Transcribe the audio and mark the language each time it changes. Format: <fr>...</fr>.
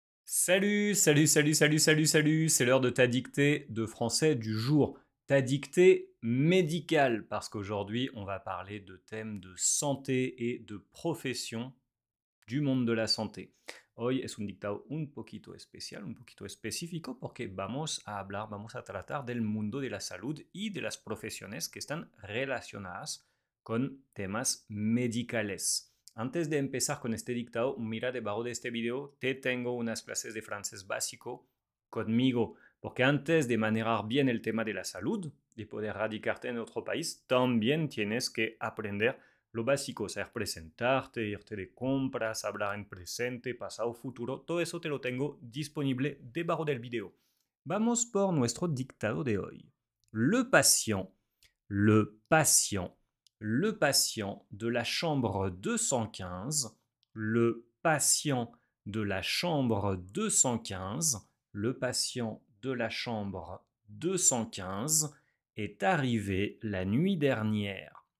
<fr>Salut, salut, salut, salut, salut, salut, c'est l'heure de ta dictée de français du jour. Ta dictée médicale, parce qu'aujourd'hui on va parler de thèmes de santé et de profession du monde de la santé.</fr> <es>Hoy es un dictado un poquito especial, un poquito específico, porque vamos a tratar del mundo de la salud y de las profesiones que están relacionadas con temas medicales. Antes de empezar con este dictado, mira debajo de este video, te tengo unas clases de francés básico conmigo, porque antes de manejar bien el tema de la salud, de poder radicarte en otro país, también tienes que aprender lo básico, saber presentarte, irte de compras, hablar en presente, pasado, futuro, todo eso te lo tengo disponible debajo del video. Vamos por nuestro dictado de hoy.</es> <fr>Le patient, le patient, le patient de la chambre 215, le patient de la chambre 215, le patient de la chambre 215 est arrivé la nuit dernière.</fr>